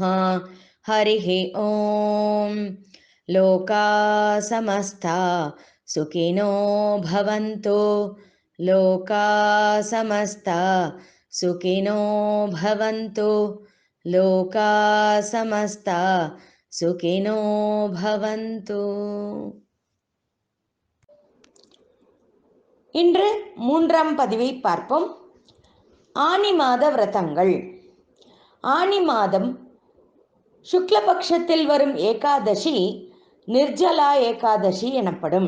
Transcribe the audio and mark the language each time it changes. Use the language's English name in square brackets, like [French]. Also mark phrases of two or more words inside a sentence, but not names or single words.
[Sanskrit] हरिः ॐ लोकाः समस्ता सुखिनो भवन्तु। लोकाः समस्ता सुखिनो भवन्तु। लोकाः समस्ता सुखिनो भवन्तु। [Tamil] இன்று மூன்றாம் பதிவை பார்ப்போம். ஆனி மாத விரதங்கள். ஆனி மாதம் சுக்லபக்ஷத்தில் வரும் ஏகாதசி நிர்ஜலா ஏகாதசி எனப்படும்.